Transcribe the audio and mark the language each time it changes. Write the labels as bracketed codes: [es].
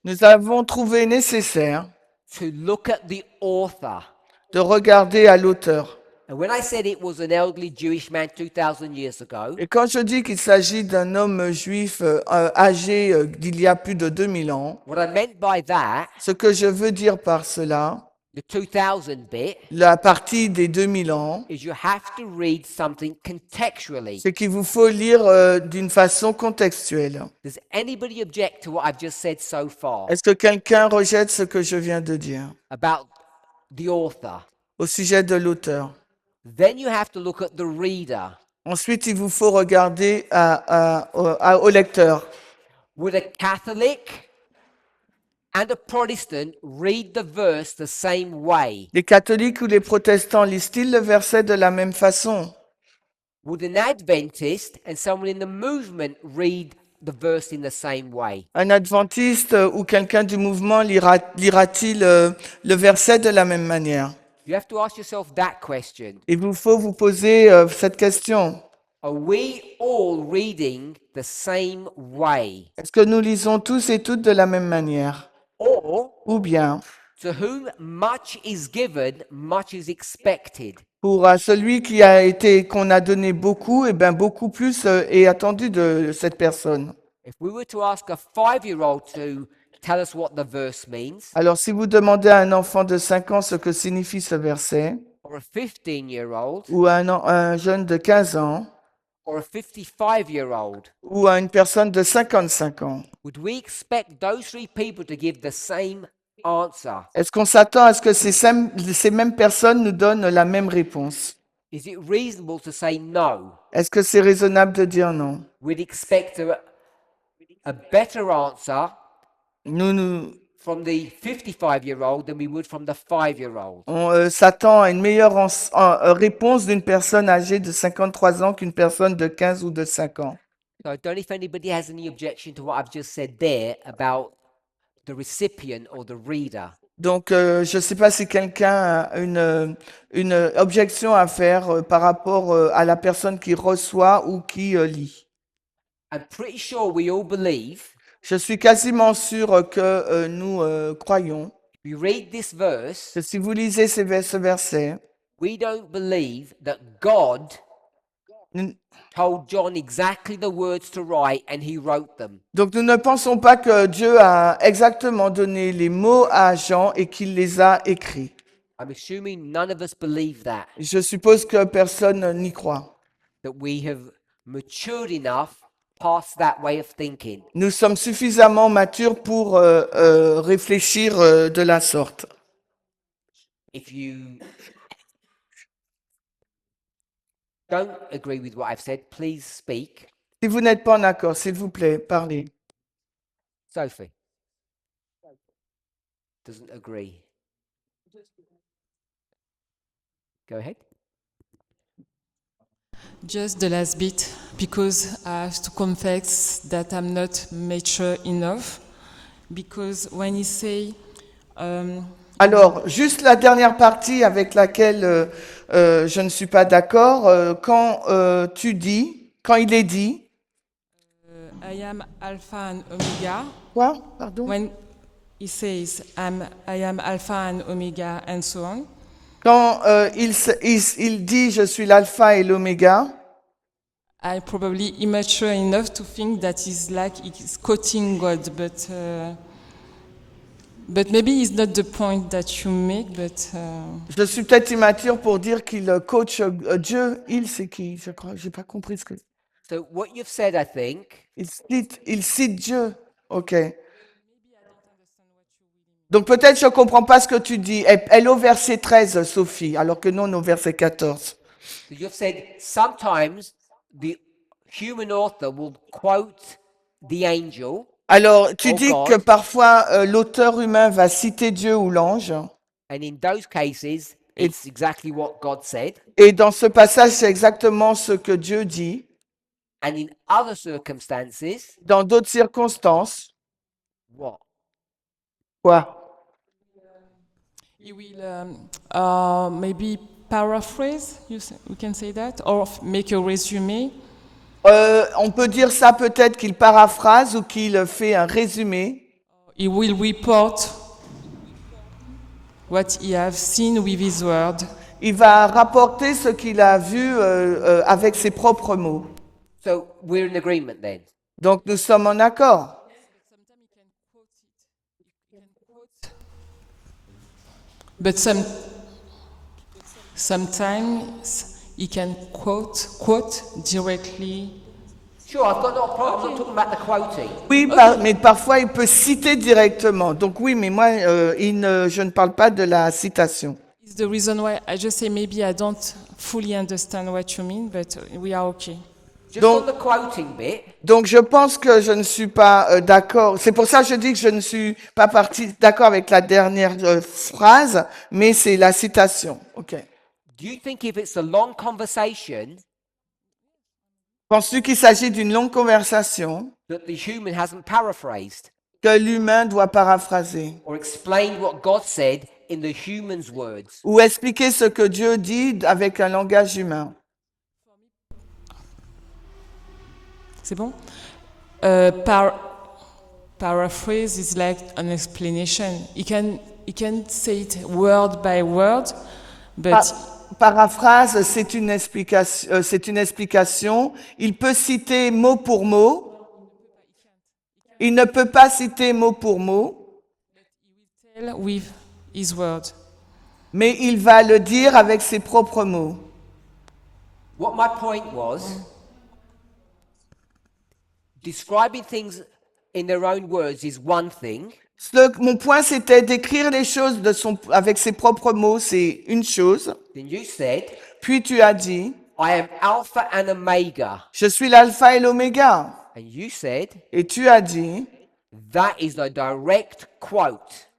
[fr] nous avons trouvé nécessaire [en] to look at the author. [fr] de regarder à l'auteur. [en] And when I said it was an elderly Jewish man 2,000 years ago, [fr] Et quand je dis qu'il s'agit d'un homme juif âgé d'il y a plus de 2000 ans, [en] what I meant by that [fr] ce que je veux dire par cela, [en] The 2000 bit [fr] la partie des 2000 ans, [en] is you have to read something contextually. [fr] c'est qu'il vous faut lire d'une façon contextuelle. [en] Does anybody object to what I've just said so far [fr] Est-ce que quelqu'un rejette ce que je viens de dire [en] about the author? [fr] au sujet de l'auteur? [en] Then you have to look at the reader. [fr] Ensuite, il vous faut regarder au lecteur. [en] Would a Catholic and a Protestant read the verse the same way? [fr] Les catholiques ou les protestants lisent-ils le verset de la même façon? [en] Would an Adventist and someone in the movement read the verse in the same way? [fr] Un adventiste ou quelqu'un du mouvement lira-t-il le verset de la même manière? [en] You have to ask yourself that question. [fr] Il vous faut vous poser cette question. [en] Are we all reading the same way? [fr] Est-ce que nous lisons tous et toutes de la même manière? [en] Or, [fr] Ou bien, [en] to whom much is given, much is expected? [fr] pour celui qu'on a donné beaucoup, et bien beaucoup plus est attendu de cette personne. [en] If we were to ask a 5-year-old to tell us what the verse means, [fr] Alors, si vous demandez à un enfant de 5 ans ce que signifie ce verset, [en] or a 15-year-old, [fr] ou à un jeune de 15 ans, [en] or a 55-year-old, [fr] ou à une personne de 55 ans, [en] would we expect those three people to give the same answer? [fr] est-ce qu'on s'attend à ce que ces mêmes personnes nous donnent la même réponse? [en] Is it reasonable to say no? [fr] Est-ce que c'est raisonnable de dire non? [en] We'd expect a better answer [fr] Nous [en] from the 55-year-old than we would from the 5-year-old. [fr] on s'attend à une meilleure réponse d'une personne âgée de 53 ans qu'une personne de 15 ou de 5 ans. [en] So I don't know if anybody has any objection to what I've just said there about the recipient or the reader. [fr] Donc, je ne sais pas si quelqu'un a une objection à faire par rapport à la personne qui reçoit ou qui lit. [en] I'm pretty sure we all believe, [fr] Je suis quasiment sûr que nous croyons [en] if we read this verse, [fr] que si vous lisez ce verset, [en] we don't believe that God [fr] nous- [en] told John exactly the words to write and he wrote them. [fr] donc nous ne pensons pas que Dieu a exactement donné les mots à Jean et qu'il les a écrits. [en] I'm assuming none of us believe that, [fr] Je suppose que personne n'y croit. [en] that we have matured enough past that way of thinking. [fr] Nous sommes suffisamment matures pour réfléchir de la sorte. [en] If you don't agree with what I've said, please speak. [fr] Si vous n'êtes pas en accord, s'il vous plaît, parlez. [en] Sophie doesn't agree. Go ahead. Just the last bit, because I have to confess that I'm not mature enough. Because when you say, [fr] Alors, juste la dernière partie avec laquelle je ne suis pas d'accord, quand il est dit, [en] I am Alpha and Omega, [fr] quoi, pardon? [en] when he says, I am Alpha and Omega, and so on, [fr] Quand il dit je suis l'alpha et l'oméga, [en] I probably immature enough to think that he's like he's quoting God, but maybe it's not the point that you make. But [fr] je suis peut-être immature pour dire qu'il coach Dieu. Il, c'est qui? Je crois, j'ai pas compris ce que. [en] So what you've said, I think, [fr] Il cite Dieu. Ok. Donc peut-être je comprends pas ce que tu dis. Elle est au verset 13, Sophie, alors que nous on est au verset 14. [en] so you've said sometimes the human author will quote the angel, [fr] Alors tu Oh dis [en] God. [fr] que parfois l'auteur humain va citer Dieu ou l'ange. [en] and in those cases, it's exactly what God said. [fr] Et dans ce passage, c'est exactement ce que Dieu dit. [en] And in other circumstances, [fr] Dans d'autres circonstances, [en] what? [fr] quoi? [en] he will maybe paraphrase. We can say that, or make a resume. [fr] On peut dire ça peut-être qu'il paraphrase ou qu'il fait un résumé. [en] He will report what he has seen with his word. [fr] Il va rapporter ce qu'il a vu avec ses propres mots. [en] So we're in agreement then. [fr] Donc nous sommes en accord. [en] But sometimes he can quote directly. Sure, I've got no problem. I'm not talking about the quoting. [fr] Oui, mais parfois il peut citer directement. Donc oui, mais moi, je ne parle pas de la citation. [en] It's the reason why I just say maybe I don't fully understand what you mean, but we are okay. Just [fr] Donc- [en] on the quoting bit, [fr] Donc je pense que je ne suis pas d'accord. C'est pour ça que je dis que je ne suis pas d'accord avec la dernière phrase, mais c'est la citation. [en] Ok. do you think if it's a long conversation [fr] Penses-tu qu'il s'agit d'une longue conversation [en] that the human hasn't paraphrased [fr] que l'humain doit paraphraser [en] or explained what God said in the human's words? [fr] ou expliquer ce que Dieu dit avec un langage humain? C'est bon? [en] Paraphrase is like an explanation. He can say it word by word, but [fr] Paraphrase, c'est une explication. Il peut citer mot pour mot. Il ne peut pas citer mot pour mot, [en] tell with his word. [fr] mais il va le dire avec ses propres mots. [en] What my point was, describing things in their own words is one thing, [fr] Mon point, c'était d'écrire les choses avec ses propres mots, c'est une chose. [en] then you said, [fr] Puis tu as dit, [en] I am Alpha and Omega. [fr] je suis l'alpha et l'oméga. [en] And you said, [fr] Et tu as dit, [en] that is a direct quote.